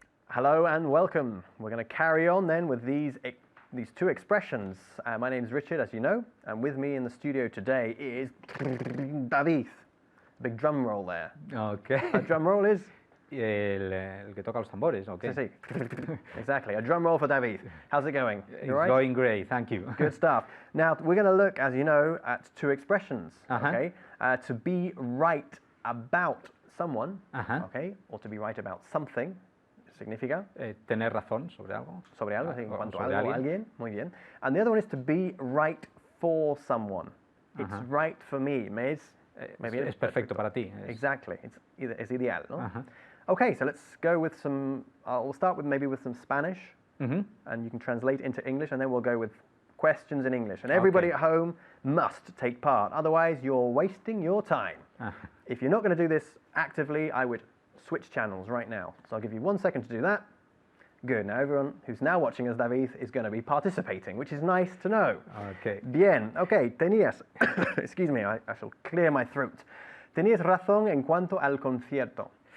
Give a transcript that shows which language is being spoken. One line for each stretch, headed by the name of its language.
English: Hello and welcome. We're going to carry on then with these two expressions. My name's Richard, as you know, and with me in the studio today is David. Big drum roll there. Okay. A drum roll is?
Spanish: El que toca los tambores, okay. Sí, sí.
English: Exactly. A drum roll for David. How's it going? It's You all right? going great, thank you. Good stuff. Now, we're going to look, as you know, at two expressions, okay? To be right about someone, okay? Or to be right about something, significa.
Spanish: Tener razón sobre algo. Sobre algo, en cuanto a sobre algo, alguien. Muy bien.
English: And the other one is to be right for someone. It's right for me. Maybe
Spanish: es perfecto para ti.
English: Exactly. It's ideal, no? Okay, so let's go with some, we'll start with maybe with some Spanish, and you can translate into English, and then we'll go with questions in English. And everybody at home must take part, otherwise you're wasting your time. If you're not going to do this actively, I would switch channels right now. So I'll give you 1 second to do that. Good, now everyone who's now watching as David is going to be participating, which is nice to know. Okay. Bien, okay, tenías, excuse me, I shall clear my throat.
Spanish: Tenías razón en cuanto al concierto.